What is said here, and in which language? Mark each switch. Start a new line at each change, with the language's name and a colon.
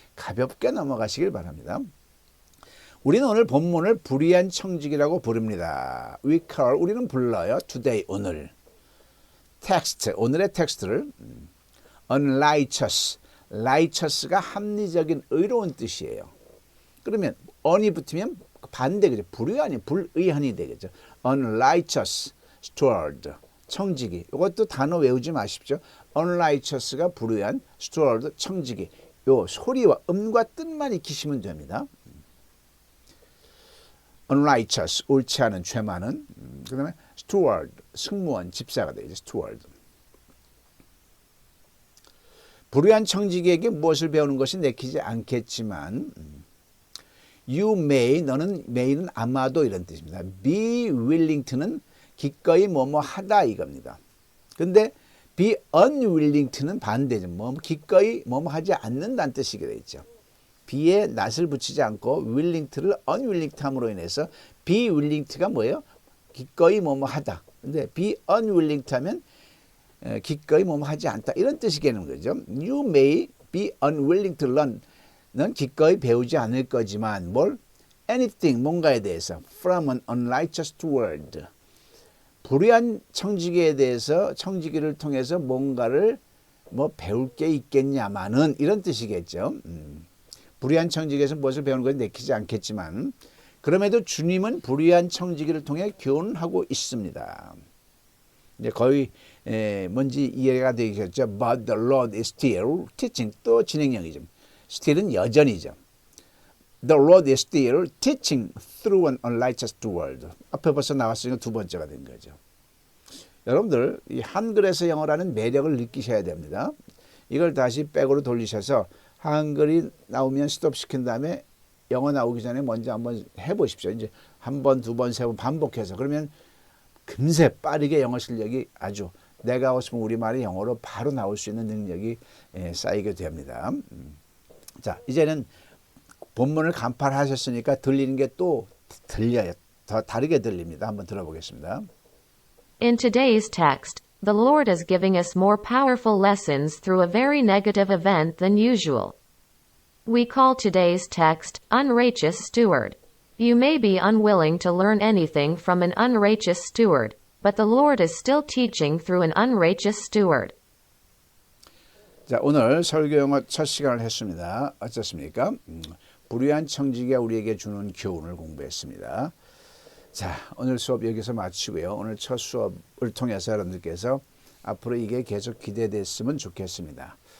Korean: 가볍게 넘어가시길 바랍니다. 우리는 오늘 본문을 불의한 청직이라고 부릅니다. We call, 우리는 불러요. Today, 오늘. text, 오늘의 텍스트를 unrighteous, righteous가 합리적인 의로운 뜻이에요. 그러면 on이 붙으면 반대, 그죠? 불의한이 불의한이 되겠죠. unrighteous steward, 청지기. 이것도 단어 외우지 마십시오. unrighteous가 불의한, steward, 청지기. 요 소리와 음과 뜻만 익히시면 됩니다. unrighteous, 옳지 않은, 죄 많은. 그 다음에 steward, 승무원, 집사가 되죠. steward. 불의한 청지기에게 무엇을 배우는 것이 내키지 않겠지만 you may, 너는 may는 아마도 이런 뜻입니다. be willing to는 기꺼이 뭐뭐 하다 이겁니다. 근데 be unwilling to는 반대죠. 뭐 기꺼이 뭐뭐 하지 않는다는 뜻이게 되어 있죠. be에 not을 붙이지 않고 willing to를 unwilling to 함으로 인해서 be willing to가 뭐예요? 기꺼이 뭐뭐 하다. 근데 be unwilling to 하면 기꺼이 뭐뭐 하지 않다 이런 뜻이 되는 거죠.
English: You may be unwilling to learn.
Korean: 넌 기꺼이 배우지 않을 거지만 뭘?
English: anything,
Korean: 뭔가에 대해서
English: from an unrighteous steward.
Korean: 불의한 청지기에 대해서 청지기를 통해서 뭔가를 뭐 배울 게 있겠냐마는 이런 뜻이겠죠. 불의한 청지기에서 무엇을 배우는 것은 내키지 않겠지만 그럼에도 주님은 불의한 청지기를 통해 교훈하고 있습니다. 이제 거의 뭔지 이해가 되겠죠.
English: But the Lord is still teaching.
Korean: 또 진행형이죠. still은 여전이죠.
English: The Lord is still teaching through an unrighteous steward.
Korean: 앞에 벌써 나왔으니까 두 번째가 된 거죠. 여러분들 이 한글에서 영어라는 매력을 느끼셔야 됩니다. 이걸 다시 백으로 돌리셔서 한글이 나오면 스톱시킨 다음에 영어 나오기 전에 먼저 한번 해보십시오. 이제 한 번, 두 번, 세 번 반복해서 그러면 금세 빠르게 영어 실력이 아주 내가 하고 싶은 우리말이 영어로 바로 나올 수 있는 능력이 쌓이게 됩니다. 자, 이제는 본문을 간파하셨으니까 들리는 게 또 들려요. 더 다르게 들립니다. 한번 들어보겠습니다.
English: In today's text, the Lord is giving us more powerful lessons through a very negative event than usual. We call today's text, Unrighteous Steward. You may be unwilling to learn anything from an unrighteous steward, but the Lord is still teaching through an unrighteous steward.
Korean: 자, 오늘 설교 영어 첫 시간을 했습니다. 어떻습니까? 불의한 청지기가 우리에게 주는 교훈을 공부했습니다. 자, 오늘 수업 여기서 마치고요. 오늘 첫 수업을 통해서 여러분들께서 앞으로 이게 계속 기대됐으면 좋겠습니다.